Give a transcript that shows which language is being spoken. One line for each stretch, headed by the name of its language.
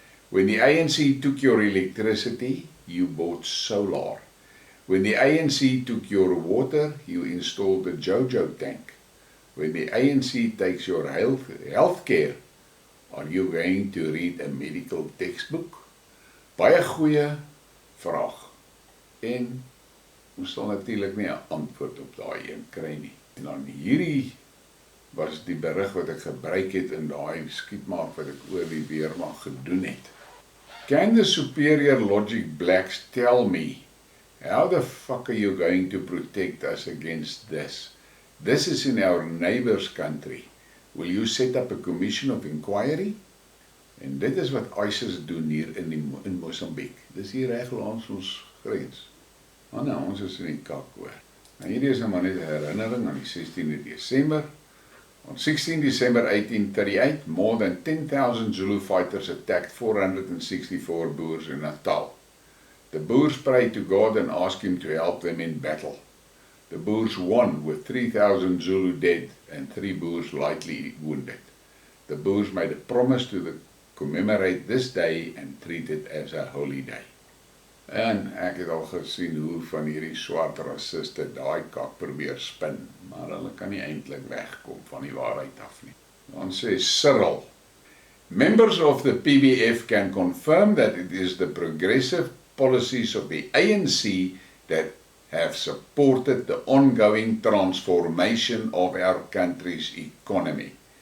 English: When the ANC took your electricity, you bought solar. When the ANC took your water, you installed a JoJo tank. When the ANC takes your health care, are you going to read a medical textbook?
Afrikaans: Baie goeie vraag. En ons sal natuurlik nie 'n antwoord op daai een kry nie. En dan hierdie was die berig wat ek gebruik het in daai Skidmarks wat ek oor die weermag gedoen het.
English: Can the superior logic blacks tell me, how the fuck are you going to protect us against this? This is in our neighbor's country. Will you set up a commission of inquiry?
Afrikaans: En dit is wat ISIS doen hier in Mosambik. Dis hier reg langs ons grens. Maar nou, ons is in die kak hoor. Nou hierdie is nou maar net 'n herinnering aan die 16de December.
English: On 16 December 1838, more than 10,000 Zulu fighters attacked 464 Boers in Natal. The Boers prayed to God and asked him to help them in battle. The Boers won with 3,000 Zulu dead and 3 Boers lightly wounded. The Boers made a promise to commemorate this day and treat it as a holy day.
Afrikaans: En ek het al gesien hoe van hierdie swart rassiste daai kak probeer spin, maar hulle kan nie eintlik wegkom van die waarheid af nie. Dan sê Cyril,
English: members of the PBF can confirm that it is the progressive policies of the ANC that have supported the ongoing transformation of our country's economy.